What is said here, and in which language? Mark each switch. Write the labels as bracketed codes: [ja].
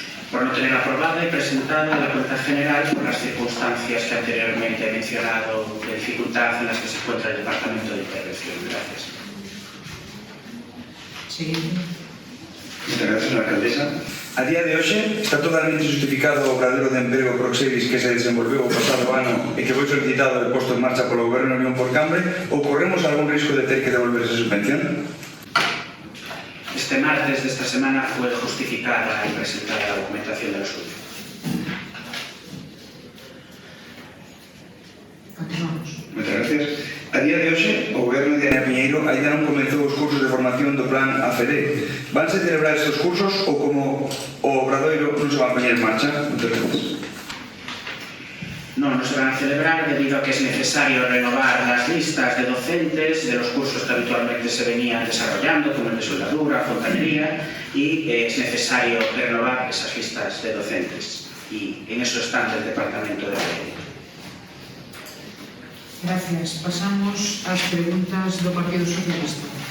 [es] Por no tener aprobada y presentada a la cuenta general por las circunstancias que anteriormente he mencionado de dificultad en las que se encuentra el Departamento de Intervención. Gracias. Siguiente. Muchas gracias, señora alcaldesa. [gl] A día de hoxe está totalmente justificado o obradoiro de emprego Proxevis que se desenvolveu o pasado ano e que foi solicitado e posto en marcha polo Goberno Unión por Cambre, ou corremos algún risco de ter que devolver esa subvención? [es] Este martes de esta semana fue justificada y presentada la documentación de la solución. Continuamos. Muchas gracias. [gl] A día de hoxe, o Goberno de Ana Piñeiro ainda non comenzou os cursos de formación do Plan AFD. Vanse celebrar estes cursos ou como o obradoiro non se van poñer en marcha? [es] Muchas gracias. No se van a celebrar debido a que es necesario renovar las listas de docentes de los cursos que habitualmente se venían desarrollando, como el de soldadura, fontanería, y es necesario renovar esas listas de docentes. Y en eso está el Departamento de Educación. Gracias. [gl] Pasamos ás preguntas do Partido Socialista.